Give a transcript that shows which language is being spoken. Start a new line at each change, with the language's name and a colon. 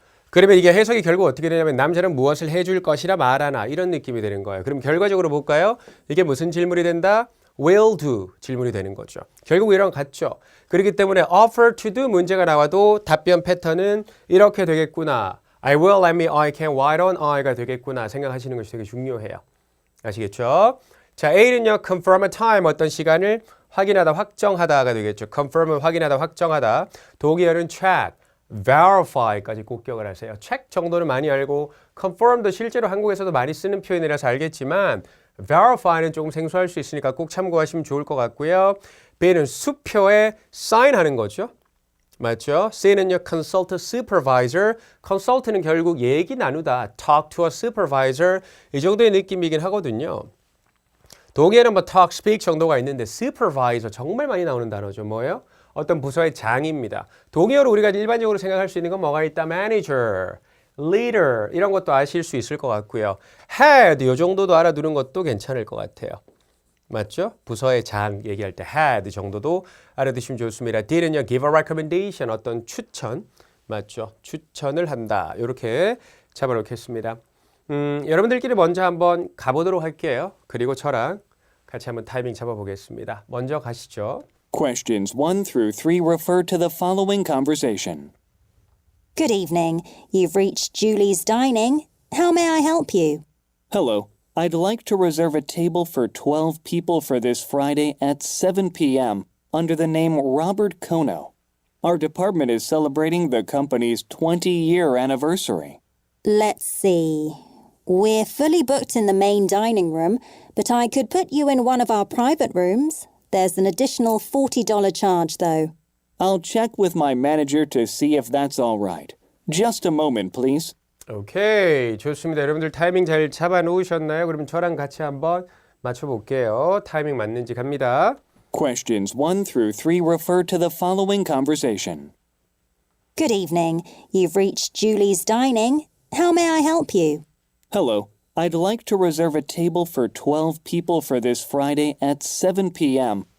Korean: 그러면 이게 해석이 결국 어떻게 되냐면 남자는 무엇을 해줄 것이라 말하나 이런 느낌이 되는 거예요. 그럼 결과적으로 볼까요? 이게 무슨 질문이 된다? will do 질문이 되는 거죠. 결국 이랑 같죠. 그렇기 때문에 offer to do 문제가 나와도 답변 패턴은 이렇게 되겠구나.
English: I will, let me, I can, why don't I가 되겠구나 생각하시는 것이 되게 중요해요.
Korean: 아시겠죠? 자, A는요, confirm a time, 어떤 시간을 확인하다, 확정하다가 되겠죠. confirm은 확인하다, 확정하다. 독일어는 check, verify까지 꼭 기억을 하세요. check 정도는 많이 알고 confirm도 실제로 한국에서도 많이 쓰는 표현이라서 알겠지만 verify는 조금 생소할 수 있으니까 꼭 참고하시면 좋을 것 같고요. B는 수표에 sign하는 거죠. 맞죠? C는요,
English: consult a supervisor.
Korean: consult는 결국 얘기 나누다,
English: talk to a supervisor.
Korean: 이 정도의 느낌이긴 하거든요. 동의어는 뭐 talk, speak 정도가 있는데 supervisor 정말 많이 나오는 단어죠. 뭐예요? 어떤 부서의 장입니다. 동의어로 우리가 일반적으로 생각할 수 있는 건 뭐가 있다? manager, leader 이런 것도 아실 수 있을 것 같고요. head 이 정도도 알아두는 것도 괜찮을 것 같아요. 맞죠? 부서의 장 얘기할 때 head 정도도 알아두시면 좋습니다. did는요,
English: give a recommendation
Korean: 어떤 추천 맞죠? 추천을 한다. 이렇게 잡아놓겠습니다. 여러분들끼리 먼저 한번 가보도록 할게요. 그리고 저랑 같이 한번 타이밍 잡아보겠습니다. 먼저 가시죠.
English: Questions 1 through 3 refer to the following conversation. Good evening. You've reached Julie's Dining. How may I help you? Hello. I'd like to reserve a table for 12 people for this Friday at 7 p.m. under the name Robert Kono. Our department is celebrating the company's 20-year anniversary. Let's see. We're fully booked in the main dining room, but I could put you in one of our private rooms. There's an additional $40 charge, though. I'll check with my manager to see if that's all right. Just a moment, please.
Korean: 오케이, 좋습니다. 여러분들 타이밍 잘 잡아놓으셨나요? 그럼 저랑 같이 한번 맞춰볼게요. 타이밍 맞는지 갑니다.
English: Questions 1 through 3 refer to the following conversation. Good evening. You've reached Julie's Dining. How may I help you? Hello. I'd like to reserve a table for 12 people for this Friday at 7 p.m.